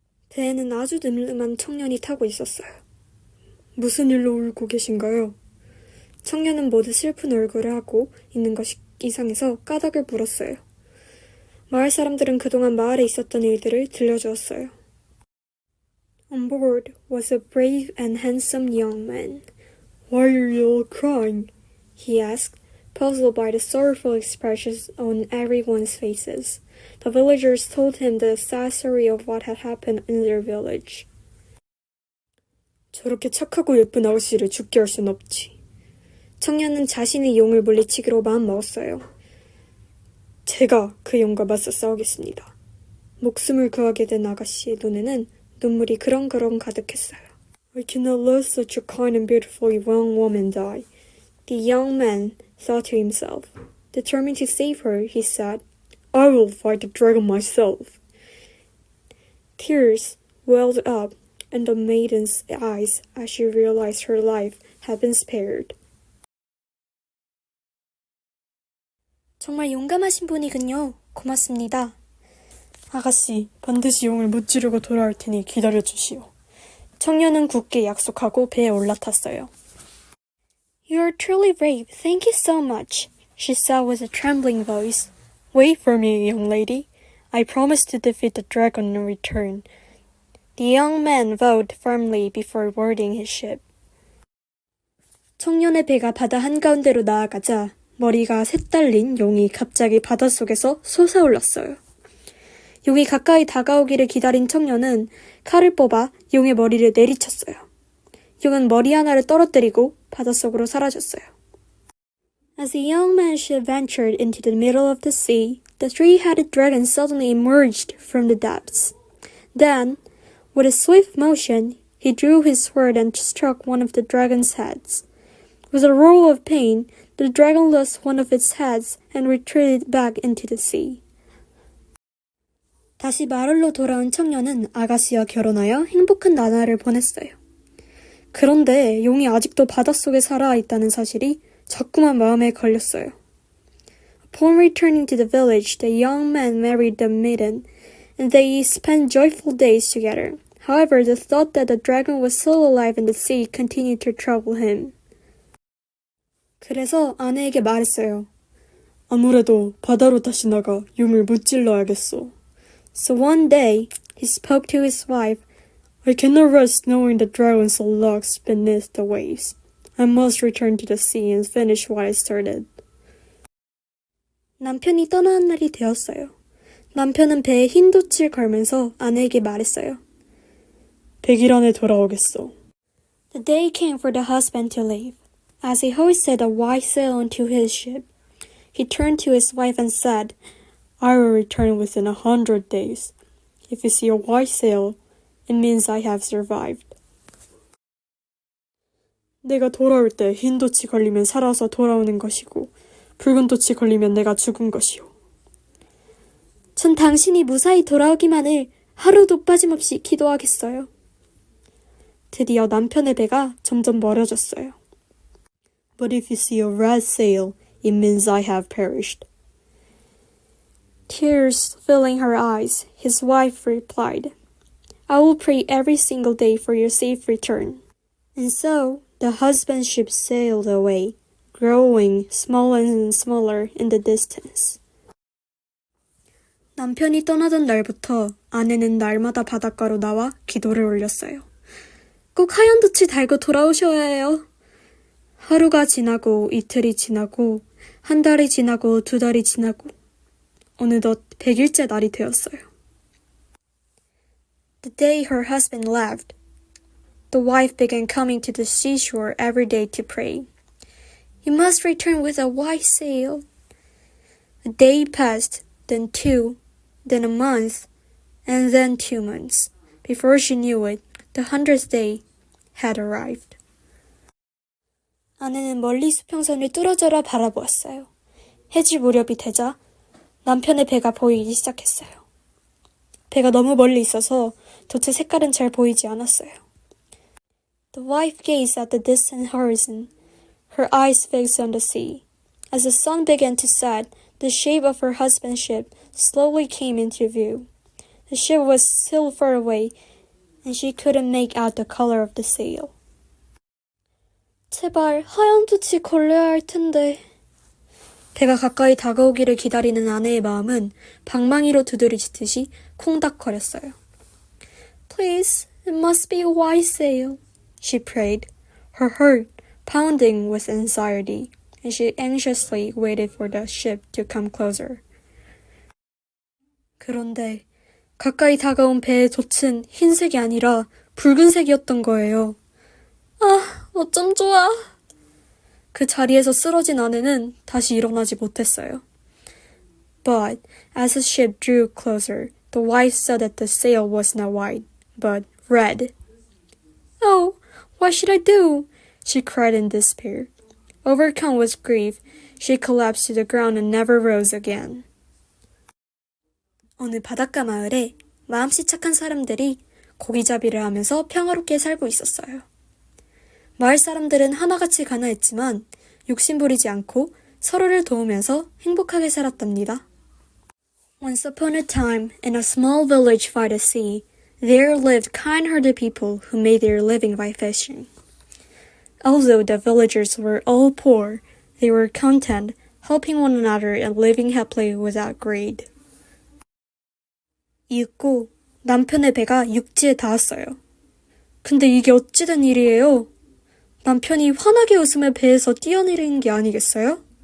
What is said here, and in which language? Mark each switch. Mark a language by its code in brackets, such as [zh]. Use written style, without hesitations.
[ko] 배에는 아주 늠름한 청년이 타고 있었어요. 무슨 일로 울고 계신가요? 청년은 모두 슬픈 얼굴을 하고 있는 것이 이상해서 까닭을 물었어요. 마을 사람들은 그동안 마을에 있었던 일들을 들려주었어요. [en] On board was a brave and handsome young man. Why are you all crying? He asked, puzzled by the sorrowful expressions on everyone's faces. The villagers told him the sad story of what had happened in their village. [ko] 저렇게 착하고 예쁜 아가씨를 죽게 할 순 없지. 청년은 자신의 용을 물리치기로 마음먹었어요. 제가 그 용과 맞서 싸우겠습니다. 목숨을 구하게 된 아가씨의 눈에는 눈물이 그렁그렁 가득했어요. [en] I cannot let such a kind and beautiful young woman die. The young man thought to himself. Determined to save her, he said, I will fight the dragon myself. Tears welled up in the maiden's eyes as she realized her life had been spared. [ko] 정말 용감하신 분이군요. 고맙습니다. 아가씨, 반드시 용을 무찌르고 돌아올 테니 기다려주시오. 청년은 굳게 약속하고 배에 올라탔어요. [en] You are truly brave. Thank you so much, she said with a trembling voice. Wait for me, young lady. I promise to defeat the dragon in return. The young man vowed firmly before boarding his ship. [ko] 청년의 배가 바다 한가운데로 나아가자 머리가 새딸린 용이 갑자기 바닷속에서 솟아올랐어요. 용이 가까이 다가오기를 기다린 청년은 칼을 뽑아 용의 머리를 내리쳤어요. 용은 머리 하나를 떨어뜨리고 바닷속으로 사라졌어요. [en] As the young man ventured into the middle of the sea, the three-headed dragon suddenly emerged from the depths. Then, with a swift motion, he drew his sword and struck one of the dragon's heads. With a roar of pain, the dragon lost one of its heads and retreated back into the sea. [ko] 다시 마을로 돌아온 청년은 아가씨와 결혼하여 행복한 나날을 보냈어요. 그런데 용이 아직도 바닷속에 살아있다는 사실이 자꾸만 마음에 걸렸어요. [en] Upon returning to the village, the young man married the maiden, and they spent joyful days together. However, the thought that the dragon was still alive in the sea continued to trouble him. [ko] 그래서 아내에게 말했어요. 아무래도 바다로 다시 나가 용을 무찔러야겠어. [en] So one day, he spoke to his wife. I cannot rest knowing the dragon still lurks beneath the waves. I must return to the sea and finish what I started. [ko] 남편이 떠나는 날이 되었어요. 남편은 배에 흰 돛을 걸면서 아내에게 말했어요. 100일 안에 돌아오겠어. [en] The day came for the husband to leave. As he hoisted a white sail onto his ship, he turned to his wife and said, I will return within 100 days. If you see a white sail, it means I have survived. [ko] 내가 돌아올 때 흰 돛이 걸리면 살아서 돌아오는 것이고 붉은 돛이 걸리면 내가 죽은 것이오. 전 당신이 무사히 돌아오기만을 하루도 빠짐없이 기도하겠어요. 드디어 남편의 배가 점점 멀어졌어요. [en] But if you see a red sail, it means I have perished. Tears filling her eyes, his wife replied, I will pray every single day for your safe return. And so, the husband's ship sailed away, growing smaller and smaller in the distance. [ko] 남편이 떠나던 날부터 아내는 날마다 바닷가로 나와 기도를 올렸어요. 꼭 하얀 돛을 달고 돌아오셔야 해요. 하루가 지나고 이틀이 지나고 한 달이 지나고 두 달이 지나고 어느덧 100일째 날이 되었어요. [en] The day her husband left, the wife began coming to the seashore every day to pray. You must return with a white sail. A day passed, then 2, then a month, and then 2 months. Before she knew it, the 100th day had arrived. [ko] 아내는 멀리 수평선을 뚫어져라 바라보았어요. 해질 무렵이 되자 남편의 배가 보이기 시작했어요. 배가 너무 멀리 있어서 돛의 색깔은 잘 보이지 않았어요. [en] The wife gazed at the distant horizon, her eyes fixed on the sea. As the sun began to set, the shape of her husband's ship slowly came into view. The ship was still far away, and she couldn't make out the color of the sail. [ko] 제발 하얀 돛이 걸려야 할 텐데. 배가 가까이 다가오기를 기다리는 아내의 마음은 방망이로 두드러지듯이 콩닥거렸어요. [en] Please, it must be a white sail, she prayed, her heart pounding with anxiety, and she anxiously waited for the ship to come closer. [ko] 그런데 가까이 다가온 배의 돛은 흰색이 아니라 붉은색이었던 거예요. 아, 어쩜 좋아. 그 자리에서 쓰러진 아내는 다시 일어나지 못했어요. [en] But as the ship drew closer, the wife saw that the sail was not white, but red. Oh, what should I do? She cried in despair. Overcome with grief, she collapsed to the ground and never rose again. [ko] 어느 바닷가 마을에 마음씨 착한 사람들이 고기잡이를 하면서 평화롭게 살고 있었어요. 마을 사람들은 하나같이 가난했지만 욕심부리지 않고 서로를 도우면서 행복하게 살았답니다. [en] Once upon a time, in a small village by the sea, there lived kind-hearted people who made their living by fishing. Although the villagers were all poor, they were content, helping one another and living happily without greed. [ko] 이윽고 남편의 배가 육지에 닿았어요. 근데 이게 어찌된 일이에요? 남편이 환하게 웃으며 배에서 뛰어내리는 게 아니겠어요?